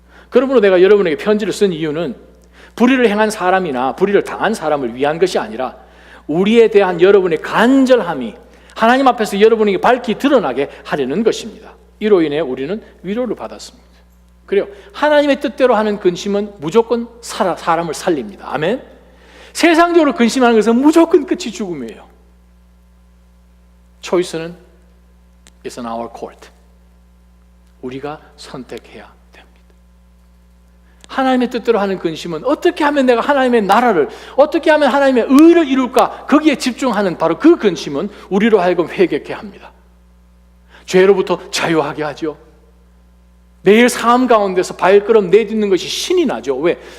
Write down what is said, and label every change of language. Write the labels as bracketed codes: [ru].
[ko] 그러므로 내가 여러분에게 편지를 쓴 이유는 불의를 행한 사람이나 불의를 당한 사람을 위한 것이 아니라 우리에 대한 여러분의 간절함이 하나님 앞에서 여러분에게 밝히 드러나게 하려는 것입니다. 이로 인해 우리는 위로를 받았습니다. 그래요. 하나님의 뜻대로 하는 근심은 무조건 사람을 살립니다. 아멘. 세상적으로 근심하는 것은 무조건 끝이 죽음이에요. 초이스는 [en] is on our court. [ko] 우리가 선택해야 됩니다. 하나님의 뜻대로 하는 근심은 어떻게 하면 내가 하나님의 나라를, 어떻게 하면 하나님의 의를 이룰까, 거기에 집중하는 바로 그 근심은 우리로 하여금 회개케 합니다. 죄로부터 자유하게 하죠. 매일 삶 가운데서 발걸음 내딛는 것이 신이 나죠. 왜?